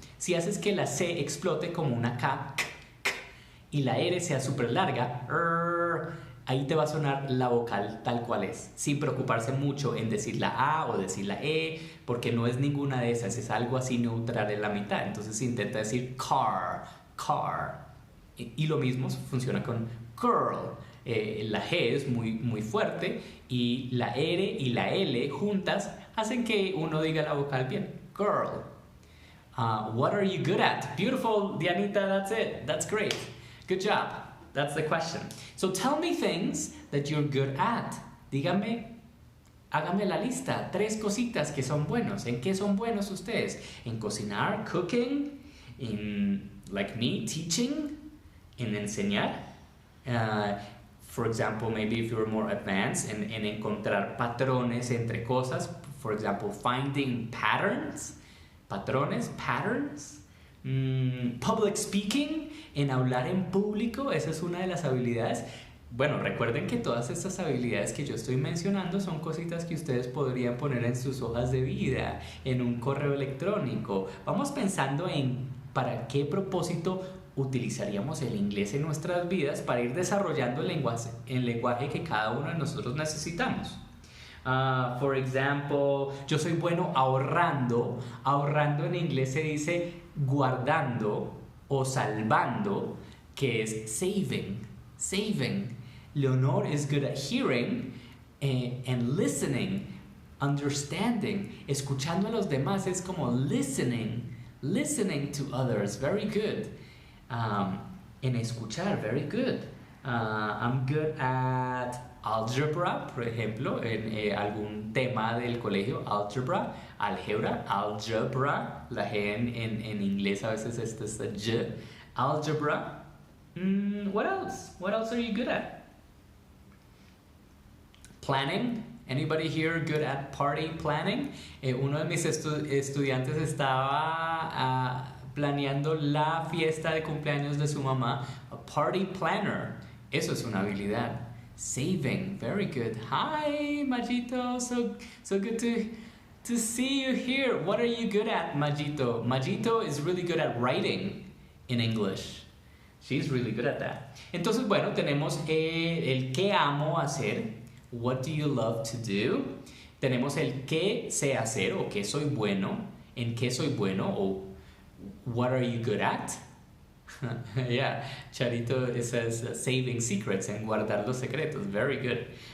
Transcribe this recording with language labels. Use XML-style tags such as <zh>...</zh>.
<es>Si haces que la C explote como una K, y la R sea súper larga, ahí te va a sonar la vocal tal cual es, sin preocuparse mucho en decir la A o decir la E, porque no es ninguna de esas, es algo así neutral en la mitad. Entonces intenta decir car. Y lo mismo funciona con girl. La G es muy fuerte y la R y la L juntas hacen que uno diga la vocal bien. Girl.</es> <en>What are you good at? Beautiful, Dianita, that's it. That's great. Good job. That's the question. So tell me things that you're good at.</en> <es>Hágame la lista. 3 cositas que son buenos. ¿En qué son buenos ustedes? ¿En cocinar? ¿Cooking? ¿En,</es> <en>like me, teaching?</en> <es>¿En enseñar?</es> <en>For example, maybe if you're more advanced,</en> <es>en encontrar patrones entre cosas.</es> <en>For example, finding patterns. Patrones, patterns. Public speaking,</en> <es>en hablar en público, esa es una de las habilidades. Bueno, recuerden que todas estas habilidades que yo estoy mencionando son cositas que ustedes podrían poner en sus hojas de vida, en un correo electrónico. Vamos pensando en para qué propósito utilizaríamos el inglés en nuestras vidas para ir desarrollando el lenguaje que cada uno de nosotros necesitamos.</es> <en>For example,</en> <es>yo soy bueno ahorrando. Ahorrando en inglés se dice guardando o salvando, que es saving.</es> <en>Saving. Leonor is good at hearing and listening, understanding.</en> <es>Escuchando a los demás es como</es> <en>listening to others. Very good.</en> <es>En escuchar,</es> <en>very good. I'm good at algebra,</en> <es>por ejemplo, en algún tema del colegio, algebra, la G en inglés a veces esta es la J, algebra.</es> <en>What else? What else are you good at? Planning. Anybody here good at party planning?</en> <es>Uno de mis estudiantes estaba planeando la fiesta de cumpleaños de su mamá.</es> <en>A party planner.</en> <es>Eso es una habilidad.</es> <en>Saving, very good. Hi, Majito. So good to see you here. What are you good at, Majito? Majito is really good at writing in English. She's really good at that.</en> <es>Entonces, bueno, tenemos el qué amo hacer.</es> <en>What do you love to do?</en> <es>Tenemos el qué sé hacer o qué soy bueno. En qué soy bueno o</es> <en>what are you good at? Yeah, Charito says saving secrets,</en> <es>en guardar los secretos.</es> <en>Very good.</en>